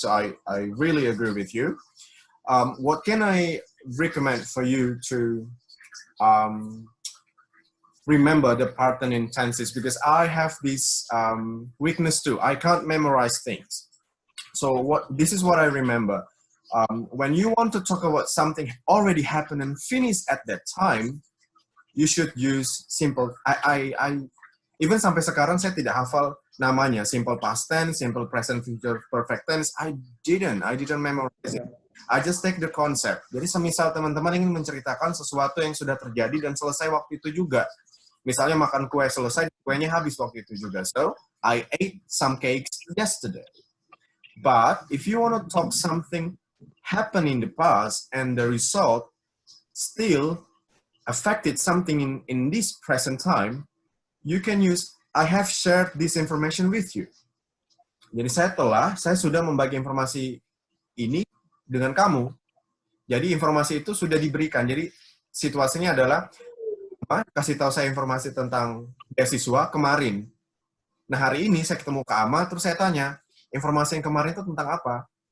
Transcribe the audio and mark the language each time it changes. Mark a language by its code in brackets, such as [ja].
[en] So I really agree with you. What can I recommend for you to remember the pattern in tenses? Because I have this weakness too. I can't memorize things. So this is what I remember. When you want to talk about something already happened and finished at that time, you should use simple. I even [id] sampai sekarang saya tidak hafal namanya. [en] Simple past tense, simple present future perfect tense. I didn't memorize it. I just take the concept. [id] Jadi semisal teman-teman ingin menceritakan sesuatu yang sudah terjadi dan selesai waktu itu juga. Misalnya makan kue selesai, kuenya habis waktu itu juga. [en] So, I ate some cakes yesterday. But if you want to talk something happened in the past and the result still affected something in this present time, you can use I have shared this information with you. [id] Jadi saya sudah membagi informasi ini dengan kamu. Jadi informasi itu sudah diberikan. Jadi situasinya adalah kasih tahu saya informasi tentang beasiswa kemarin. Nah, hari ini saya ketemu Kak Ama, terus saya tanya, informasi yang kemarin itu tentang apa?